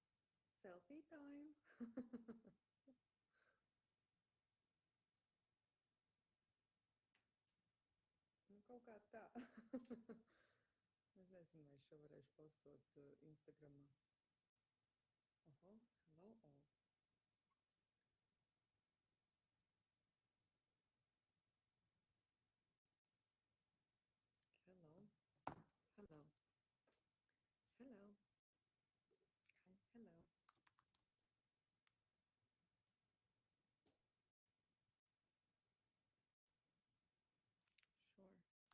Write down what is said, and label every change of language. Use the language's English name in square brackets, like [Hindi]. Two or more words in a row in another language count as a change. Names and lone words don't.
[English] Selfie time. [Latvian] Nu, kaut kā tā. Es nezinu, vai es šo varēšu postot Instagramā. Oho, [English] hello all. Hello. Hello. Hello. Hi, hello. Sure.